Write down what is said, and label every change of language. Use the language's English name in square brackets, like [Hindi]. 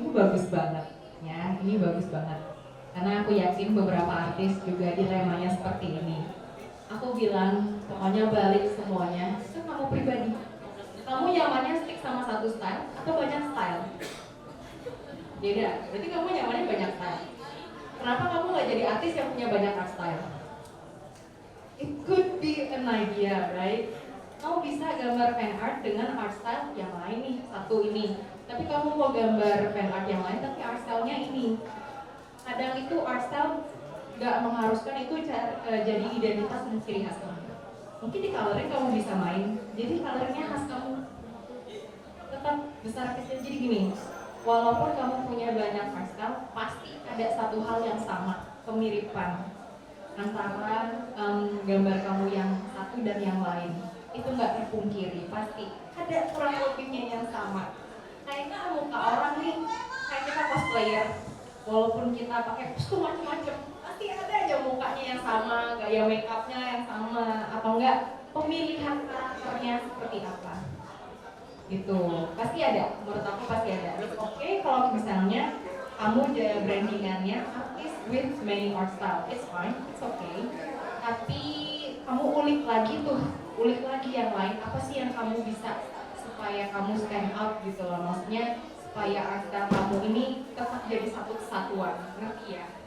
[Indonesian] Ini bagus banget ya, ini bagus banget. Karena aku yakin beberapa artis juga dilemanya seperti ini. Aku bilang, pokoknya balik semuanya ke kamu pribadi. Kamu nyamannya stick sama satu style atau banyak style? Beda, berarti kamu nyamannya banyak style. Kenapa kamu nggak jadi artis yang punya banyak art style? [English] It could be an idea, right? [Indonesian] Kamu bisa gambar fan art dengan art style yang lain nih, satu ini. Tapi kamu mau gambar fan art yang lain, tapi art style-nya ini. Kadang itu art style nggak mengharuskan itu jadi identitas dan ciri khas kamu. Mungkin di coloring kamu bisa main, jadi coloringnya khas kamu. Tetap besar kecil, jadi gini. Walaupun kamu punya banyak art style, pasti ada satu hal yang sama, kemiripan. antara gambar kamu yang satu dan yang lain. Itu nggak terpungkiri, pasti ada kurang lebihnya yang sama. Kayaknya muka orang nih, kayak kita cosplayer, walaupun kita pakai kostum macam-macam, pasti ada aja mukanya yang sama, gaya makeupnya yang sama, atau enggak pemilihan karakternya seperti apa. Gitu, pasti ada, menurut aku pasti ada. Oke, kalau misalnya kamu brandingannya [English] artist with many art style, it's fine, it's okay. [Indonesian] Tapi kamu ulik lagi yang lain, apa sih yang kamu bisa supaya kamu stand out gitu loh, maksudnya supaya art style kamu ini tetap jadi satu kesatuan, ngerti ya?